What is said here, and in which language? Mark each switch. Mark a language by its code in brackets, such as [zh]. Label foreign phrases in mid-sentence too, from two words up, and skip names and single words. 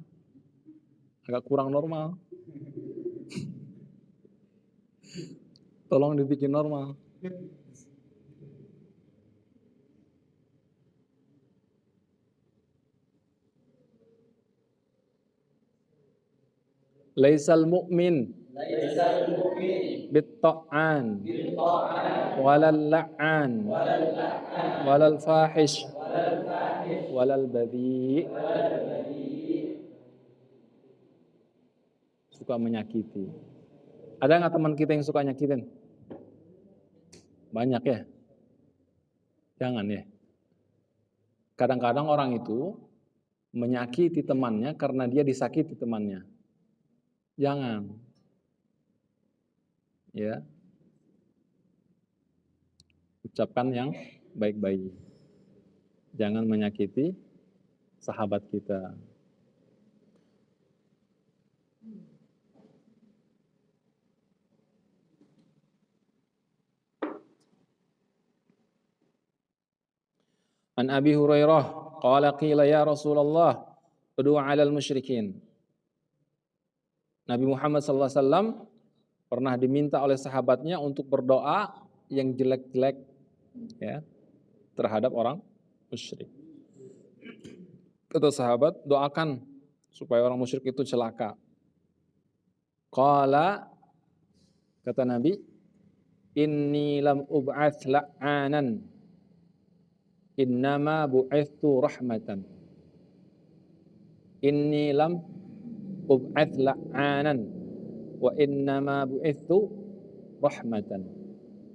[id] Agak kurang normal. Tolong dibikin normal. [ar] ليس المؤمن بالطعان ولا اللعان ولا الفاحش ولا البذيء. [id] Suka menyakiti. Ada nggak teman kita yang suka nyakitin? Banyak ya? Jangan ya. Kadang-kadang orang itu menyakiti temannya karena dia disakiti temannya. Jangan. Ya. Ucapkan yang baik-baik. Jangan menyakiti sahabat kita. [ar] عن أبي هريرة قال قيل يا رسول الله ادع على المشركين. [id] Nabi Muhammad SAW pernah diminta oleh sahabatnya untuk berdoa yang jelek-jelek ya terhadap orang musyrik. Kata sahabat, doakan supaya orang musyrik itu celaka. Qala, kata Nabi, [ar] إني لم أبعث لعانا، إنما بعثت رحمة. إني لم أبعث لعانا وإنما بعثت رحمة.